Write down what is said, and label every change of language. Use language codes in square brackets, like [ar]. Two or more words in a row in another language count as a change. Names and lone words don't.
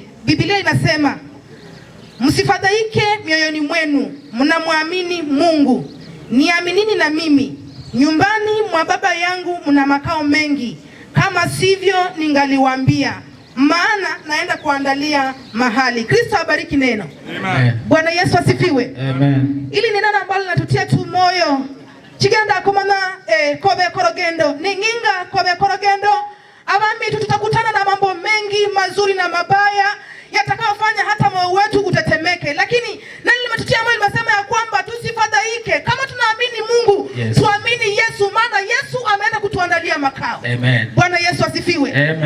[sw] Biblia inasema, msifadhaike mioyoni mwenu, mnamwamini Mungu, niaminini na mimi. Nyumbani mwa Baba yangu mna makao mengi, kama sivyo ningaliwaambia, maana naenda kuandalia mahali. Kristo abariki neno. Amen. Bwana Yesu asifiwe. Amen. Ili ni neno ambalo linatutia tu moyo. [guz] Chiganda kumana kobe korogendo, ninginga kobe korogendo. [sw] Abami tutakutana na mambo mengi mazuri na mabaya yatakayofanya hata moyo wetu utetemeke, lakini nani limetutia moyo? Limesema ya kwamba tusifadhaike. Kama tunaamini Mungu, yes, tuamini Yesu, maana Yesu ameenda kutuandalia makao. Amen. Bwana Yesu asifiwe. Amen.